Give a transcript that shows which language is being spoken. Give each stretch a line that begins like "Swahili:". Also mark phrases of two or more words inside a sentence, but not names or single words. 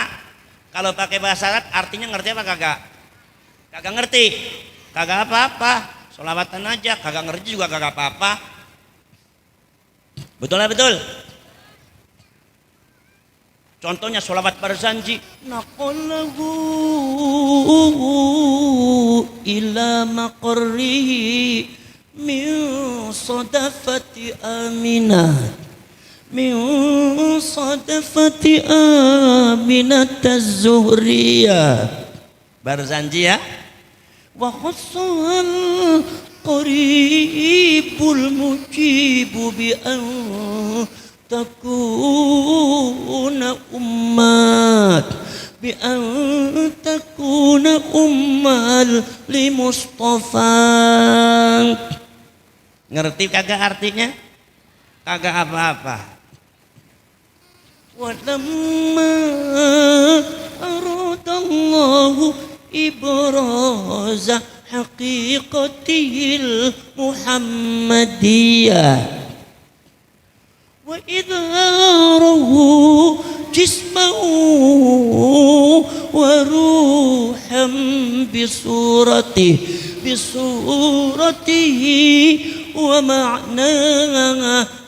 Indonesian: Kalau pakai bahasa Arab artinya ngerti apa kagak? Kagak ngerti, kagak apa-apa. Sholawatan aja, kagak ngerti juga kagak apa-apa. Betul lah betul. Contohnya sholawat barzanji,
Arabic: نقله الله إلى مقره من صدفات آمنة من صدفات آمنة الزهرية.
Indonesian: Barzanji ya.
Arabic: وخص القريب المجيب بأن تكون أمة بأن تكون أما لمصطفى.
Indonesian: Ngerti kagak artinya? Kagak apa-apa.
Arabic: ولما أراد الله إبراز حقيقة المحمدية وإظهاره جسما وروحا بصورته ومعنى.